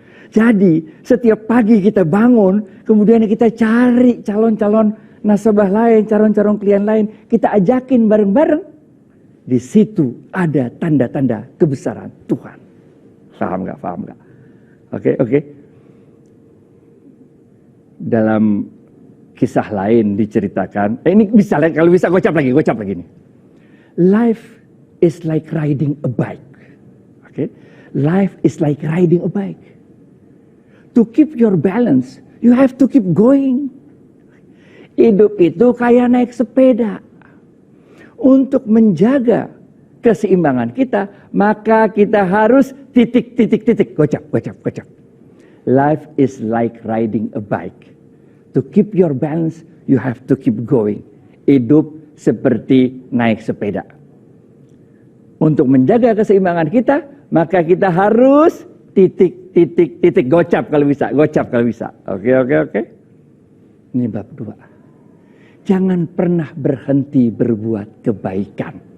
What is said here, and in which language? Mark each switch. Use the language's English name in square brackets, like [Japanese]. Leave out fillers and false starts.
[Indonesian] Jadi setiap pagi kita bangun, kemudian kita cari calon-calon nasabah lain, calon-calon klien lain, kita ajakin bareng-bareng. Di situ ada tanda-tanda kebesaran Tuhan. Paham gak? Paham gak? Oke. Dalam kisah lain diceritakan, ini bisa, kalau bisa gocap lagi nih. [English] Life is like riding a bike. Okay? Life is like riding a bike. To keep your balance, you have to keep going. [Indonesian] Hidup itu kayak naik sepeda. Untuk menjaga keseimbangan kita, maka kita harus titik. Gocap. [English] Life is like riding a bike. To keep your balance, you have to keep going. [Indonesian] Hidup seperti naik sepeda. Untuk menjaga keseimbangan kita, maka kita harus titik. Gocap kalau bisa. Oke. Ini bab 2. Jangan pernah berhenti berbuat kebaikan.